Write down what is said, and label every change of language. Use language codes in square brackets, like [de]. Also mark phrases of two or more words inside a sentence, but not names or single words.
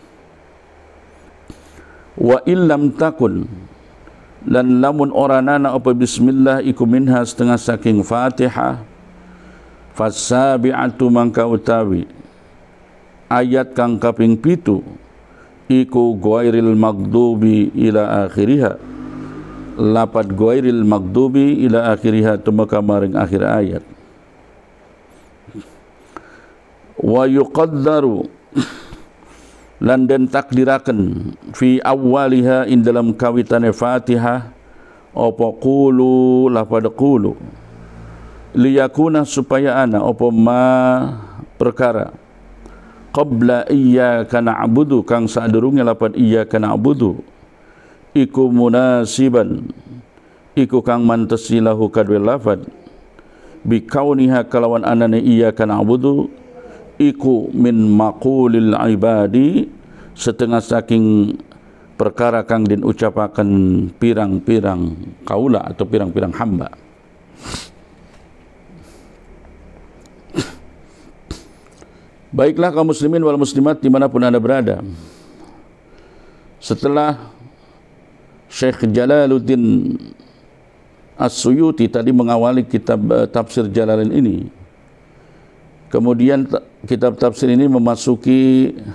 [ar] وإن لم تكن, [jv] lan lamun oranana apa bismillah iku minha setengah saking Fatihah, fasabi'atu mangka utawi ayat kang kaping pitu, iku [ar] غير المغضوب إلى آخرها, [jv] lapad [ar] غير المغضوب إلى آخرها, [jv] tumaka maring akhir ayat. [ar] ويقدر, [jv] lan den takdiraken [ar] في أولها, [jv] in dalam kawitane Fatihah, apa qulu, lafad qulu, liyakuna supaya ana apa ma perkara, [ar] قبل إياك نعبد kang [jv] sadurunge lafad [ar] إياك نعبد, [jv] iku munasiban, iku kang mantesi lahu kadwe lafad, [ar] بكونها [jv] kalawan anane [ar] إياك نعبد [jv] iku [ar] من مقول العباد, [jv] setengah saking perkara kang den ucapaken pirang-pirang kaula atau pirang-pirang hamba. [id] Baiklah kaum muslimin wal muslimat dimanapun anda berada, setelah Syekh Jalaluddin As-Suyuti tadi mengawali kitab tafsir Jalalain ini, kemudian kitab tafsir ini memasuki